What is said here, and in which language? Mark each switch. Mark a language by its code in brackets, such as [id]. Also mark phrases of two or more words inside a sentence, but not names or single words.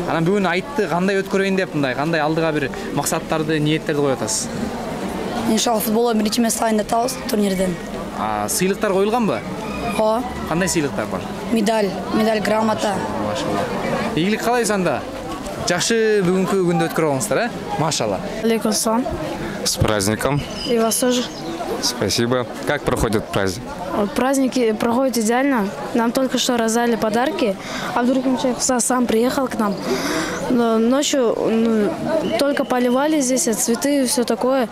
[ky] Анан бүгүн айтты кандай өткөрөйүн деп мындай кандай алдыга бир максаттарды, ниеттерди коюп атасыз? Иншалла футболдо биринчи месте алайын деп атабыз турнирден. Сыйлыктар коюлганбы? Ооба. Кандай сыйлыктар бар? Медаль, грамота. Машалла. Ийгилик каалайбыз анда. Жакшы бүгүнкү күндү өткөрүңүздөр, Машалла. Алейкум салам. [ru] С праздником! И вас тоже. Спасибо. Как проходит праздник? Праздники проходят идеально. Нам только что раздали подарки. Абдурахимович сам приехал к нам. Но ночью только поливали здесь цветы и все такое.